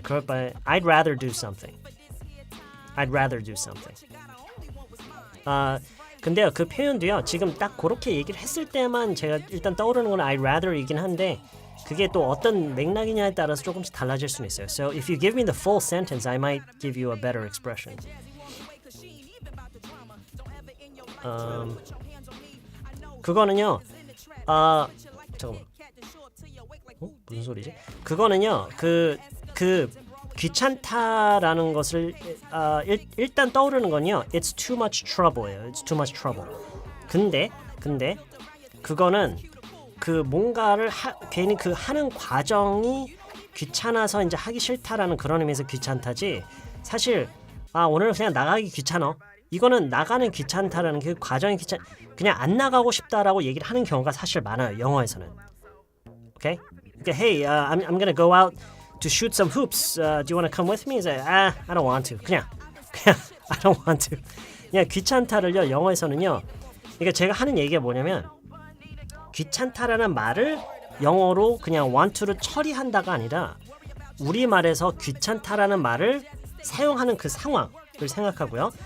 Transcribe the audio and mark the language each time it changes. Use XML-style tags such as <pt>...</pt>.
<ko>그럴 바에</ko> <en>I'd rather do something. I'd rather do something.</en> <ko>근데요, 그 표현도요, 지금 딱 그렇게 얘기를 했을 때만 제가 일단 떠오르는 건</ko> <en>I'd rather</en> <ko>이긴 한데 그게 또 어떤 맥락이냐에 따라서 조금씩 달라질 수는 있어요.</ko> <en>So if you give me the full sentence, I might give you a better expression.</en> <ko>그거는요, 잠깐만. 무슨 소리지? 그거는요, 그 귀찮다라는 것을 일단 떠오르는 건요.</ko> <en>It's too much trouble예요. It's too much trouble.</en> <ko>근데 그거는 그 뭔가를 괜히 그 하는 과정이 귀찮아서 이제 하기 싫다라는 그런 의미에서 귀찮다지. 사실 오늘 그냥 나가기 귀찮어. 이거는 나가는 귀찮다라는 그 과정이 그냥 안 나가고 싶다라고 얘기를 하는 경우가 사실 많아요. 영어에서는. Okay?</ko> <en>Hey, I'm gonna go out to shoot some hoops. Do you want to come with me? He's like, I don't want to. 그냥 I don't want to.</en> <ko>그냥 귀찮다를요 영어에서는요. 그러니까 제가 하는 얘기가 뭐냐면 귀찮다라는 말을 영어로 그냥 want to를 처리한다가 아니라 우리말에서 귀찮다라는 말을 사용하는 그 상황을 생각하고요.</ko>